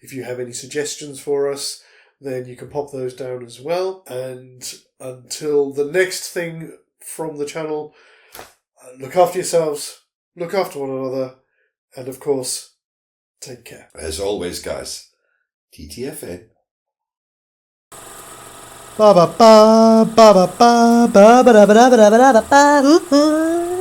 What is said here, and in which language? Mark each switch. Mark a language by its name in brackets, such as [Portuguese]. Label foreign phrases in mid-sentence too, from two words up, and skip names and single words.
[English] If you have any suggestions for us, then you can pop those down as well. And until the next thing from the channel, look after yourselves, look after one another, and of course, take care. As always, guys, TTFN. Ba ba ba ba ba ba ba ba ba ba ba ba ba ba.